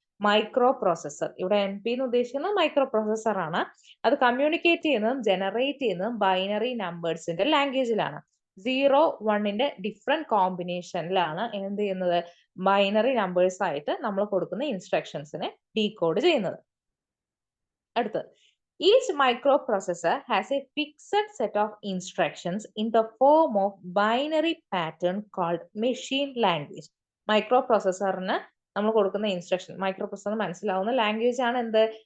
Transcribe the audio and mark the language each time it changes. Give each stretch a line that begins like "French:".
Malayalam: Micro processor. ഇവിടെ MP എന്ന് ഉദ്ദേശിക്കുന്നത് മൈക്രോ പ്രോസസർ ആണ്. അത് കമ്മ്യൂണിക്കേറ്റ് ചെയ്യുന്നതും ജനറേറ്റ് ചെയ്യുന്നതും ബൈനറി നമ്പേഴ്സിന്റെ ലാംഗ്വേജിലാണ്. 0, 1ന്റെ ഡിഫറെന്റ് കോമ്പിനേഷനിലാണ് എന്ത് ചെയ്യുന്നത്? ബൈനറി നമ്പേഴ്സ് ആയിട്ട് നമ്മൾ കൊടുക്കുന്ന ഇൻസ്ട്രക്ഷൻസിനെ ഡീകോഡ് ചെയ്യുന്നത്.
English: അടുത്തത്, each microprocessor has a fixed set of instructions in the form of binary pattern called machine language.
Malayalam: മൈക്രോപ്രോസസറിന് നമ്മൾ കൊടുക്കുന്ന ഇൻസ്ട്രക്ഷൻ, മൈക്രോപ്രോസസറിന് മനസ്സിലാവുന്ന ലാംഗ്വേജ് ആണ് എന്ത്?